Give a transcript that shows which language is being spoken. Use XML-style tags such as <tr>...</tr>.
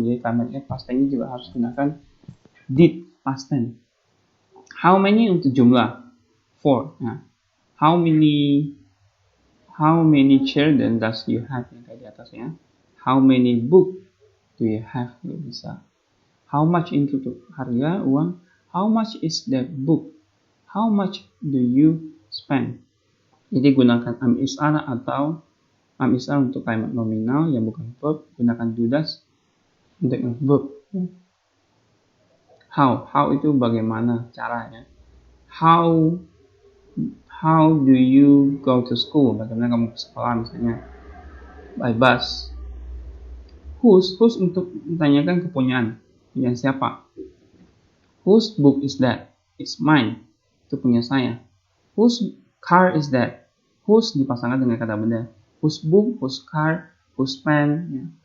<id>Jadi kalimatnya past tense juga harus gunakan did past tense. How many untuk jumlah 4. Nah,</id> <en>how many children does you have</en> <id>yang kayak di atas ya.</id> <en>How many book do you have?</en> <id>Bisa. How much untuk harga uang.</id> <en>How much is that book? How much do you spend?</en> <id>Jadi gunakan am is are atau am is are untuk kalimat nominal yang bukan verb, gunakan do does untuk yang verb. How itu bagaimana caranya.</id> <en>How do you go to school?</en> <id>Bagaimana kamu ke sekolah misalnya by bus. Whose untuk menanyakan kepunyaan siapa.</id> <en>Whose book is that? It's mine.</en> <id>Itu punya saya.</id> <en>Whose car is that?</en> <id>Whose dipasangkan dengan kata benda.</id> <en>Whose book, whose car, whose pen, ya.</en>